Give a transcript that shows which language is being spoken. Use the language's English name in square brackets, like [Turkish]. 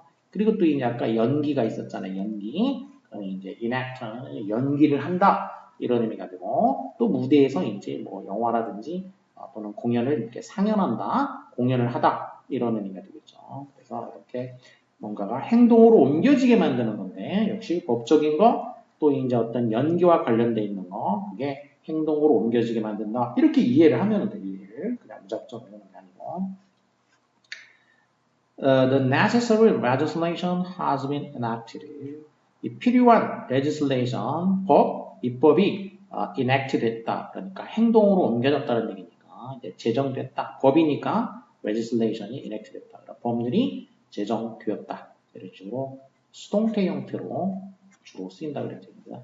[Korean] 그리고 또 이제 아까 연기가 있었잖아요. 연기. 이제 enact는 연기를 한다 이런 의미가 되고, 또 무대에서 이제 뭐 영화라든지 또는 공연을 이렇게 상연한다, 공연을 하다 이런 의미가 되겠죠. 그래서 이렇게 뭔가가 행동으로 옮겨지게 만드는 건데, 역시 법적인 거, 또 이제 어떤 연기와 관련돼 있는 거, 그게 행동으로 옮겨지게 만든다. 이렇게 이해를 하면 돼. 이해를 그냥 무작정 외우는 게 아니고. [English] The necessary legislation has been enacted. [Korean] 이 필요한 legislation, 입법이 enacted 됐다. 그러니까 행동으로 옮겨졌다는 얘기니까, 이제 제정됐다. 법이니까 legislation이 enacted됐다. 그러니까 법률이 제정되었다. 이런 식으로 수동태 형태로 주로 쓰인다 그랬습니다.